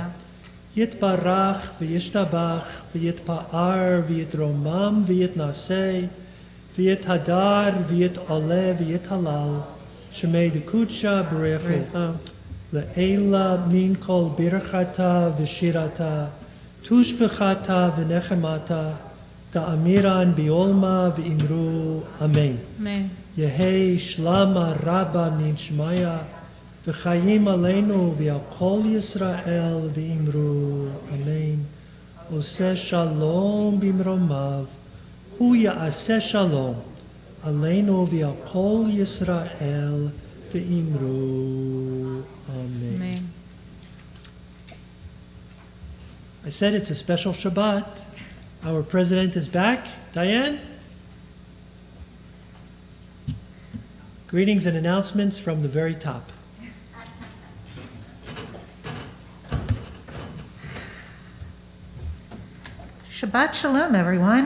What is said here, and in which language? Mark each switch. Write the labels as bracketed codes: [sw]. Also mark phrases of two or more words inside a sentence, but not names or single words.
[arc] יתברך וישתבח ויתפאר ויתרומם ויתנשא ויתהדר ויתעלה ויתהלל שמה דקודשא בריך לעלא מן כל ברכתא ושירתא תשבחתא ונחמתא דאמירן בעלמא ואמרו. Amen. Amen. יהא שלמא רבא מן שמיא וחיים עלינו ועל כל ישראל ואמרו. Amen. [he] עושה שלום במרומיו הוא יעשה שלום עלינו ועל כל ישראל ואמרו. Amen. Amen. [en] I said it's a special Shabbat. Our president is back. Diane? Greetings and announcements from the very top. [he] שבת שלום, [en] everyone.